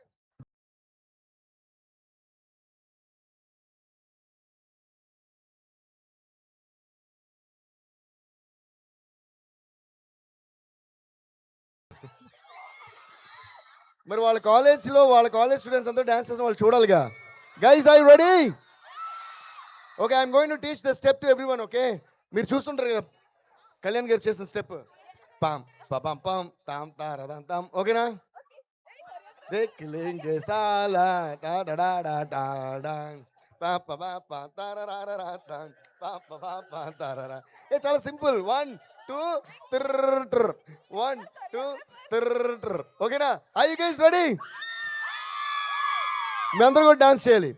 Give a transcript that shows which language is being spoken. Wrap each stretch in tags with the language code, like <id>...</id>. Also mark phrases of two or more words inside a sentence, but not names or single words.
<te>మరి వాళ్ళ</te> <en>college students</en> <te>అందరూ డాన్స్ చేసిన వాళ్ళు చూడాలిగా.</te> <en>Guys I ready? ఓకే, I'm going to teach the step to everyone.</en> <te>ఓకే, మీరు చూస్తుంటారు కదా కళ్యాణ్ గారు చేసిన స్టెప్, పామ్ పపం పం తాం తారదాం తాం. ఓకేనా?</te> <hi>देख लेंगे साला టా డా డా డా డా డా పా పా పా పా తారరారా తాం పా పా పా పా తారరా.</hi> <te>ఏ చాలా సింపుల్. 1 2 త్ర 1 2 త్ర. ఓకేనా?</te> <en>Are you guys ready?</en> <te>మీ అందరూ కూడా డాన్స్ చేయాలి.</te>